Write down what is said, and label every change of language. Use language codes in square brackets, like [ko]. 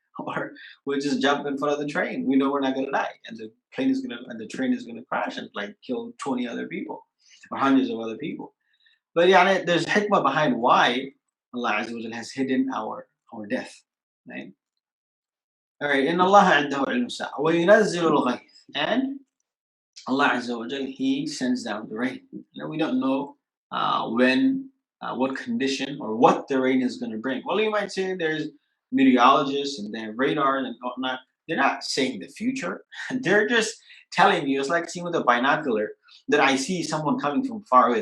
[en] Or we'll just jump in front of the train. We know we're not going to die. And the train is going to crash and like kill 20 other people or hundreds of other people. But yeah, there's hikmah behind why Allah Azza wa Jal has hidden our death, right? All right. [ar] In Allah عنده علم الساعة وينزل الغيث. [en] And Allah Azza wa Jal, He sends down the rain. We don't know when, what condition, or what the rain is going to bring. Well, you might say there's meteorologists and they have radar and whatnot. They're not saying the future. They're just telling you. It's like seeing with a binocular that I see someone coming from far away.